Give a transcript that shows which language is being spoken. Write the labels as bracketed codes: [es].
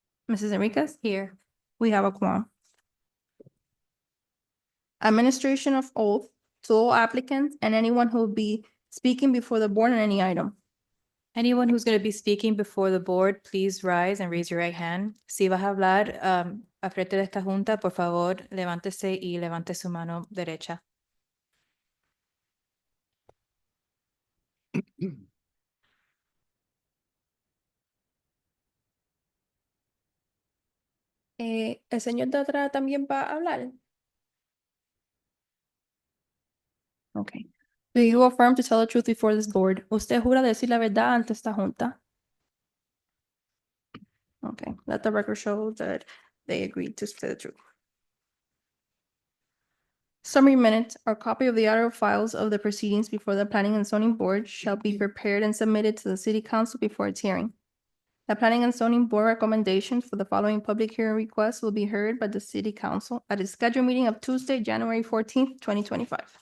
[en] Mrs. Enriquez. Here. We have a quorum. Administration of oath to all applicants and anyone who will be speaking before the board on any item. Anyone who's going to be speaking before the board, please rise and raise your right hand. [es] Si vas a hablar a frente de esta junta, por favor, levántese y levante su mano derecha. El señor de atrás también va a hablar. [en] Okay. Do you affirm to tell the truth before this board? [es] ¿Usted jura decir la verdad ante esta junta? [en] Okay, let the record show that they agreed to tell the truth. Summary minutes or copy of the audio files of the proceedings before the Planning and Zoning Board shall be prepared and submitted to the City Council before its hearing. The Planning and Zoning Board recommendations for the following public hearing requests will be heard by the City Council at its scheduled meeting of Tuesday, January 14th, 2025.